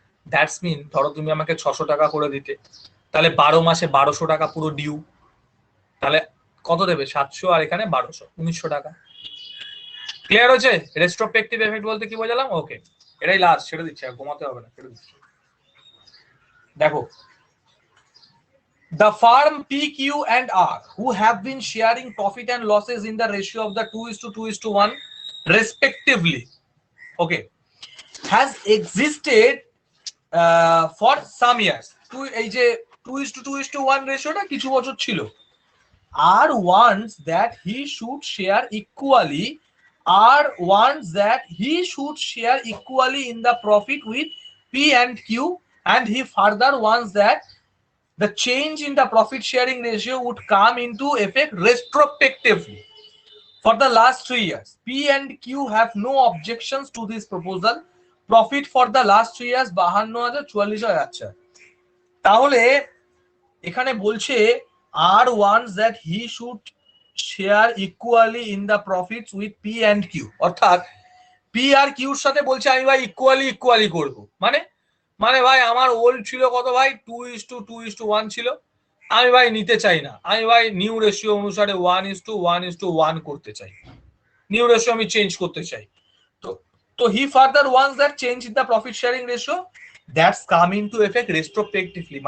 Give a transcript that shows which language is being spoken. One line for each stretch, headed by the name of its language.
English: that's mean
Bangla: ধরো তুমি আমাকে 600 টাকা করে দিতে, তাহলে 12 মাসে 1200 টাকা পুরো ডিউ। তাহলে কত দেবে? 700 আর এখানে 1200, 1900 টাকা। ক্লিয়ার হয়েছে? রেস্ট্রোস্পেক্টিভ এফেক্ট বলতে কি বোঝালাম? ওকে, এটাই লাস্ট, ছেড়ে দিচ্ছি, আর ঘুমাতে হবে না, ছেড়ে দিচ্ছি। দেখো,
English: the firm P, Q and R who have been sharing profit and losses in the ratio of the 2:2:1 respectively, okay, has existed for some years.
Bangla: এই যে 2:2:1 রেশিওটা কিছু বছর ছিল।
English: R wants that he should share equally, R wants that he should share equally in the profit with P and Q, and he further wants that the change in the profit sharing ratio would come into effect retrospectively for the last 3 years. P and Q have no objections to this proposal. Profit for the last 3 years 52,044
Bangla: আচ্ছা, তাহলে এখানে বলছে
English: R wants that he should share equally in the profits with P and Q,
Bangla: অর্থাৎ P আর Q এর সাথে বলছে আমি ভাই ইকুয়ালি করব। মানে ভাই আমার ওল্ড ছিল কত ভাই? 2:2:1 ছিল, আমি ভাই নিতে চাই না, আমি ভাই নিউ রেশিও অনুসারে 1:1:1 করতে চাই, নিউ রেশিও আমি চেঞ্জ করতে চাই।
English: তো he further once that change in the profit sharing ratio that's come into effect retrospectively.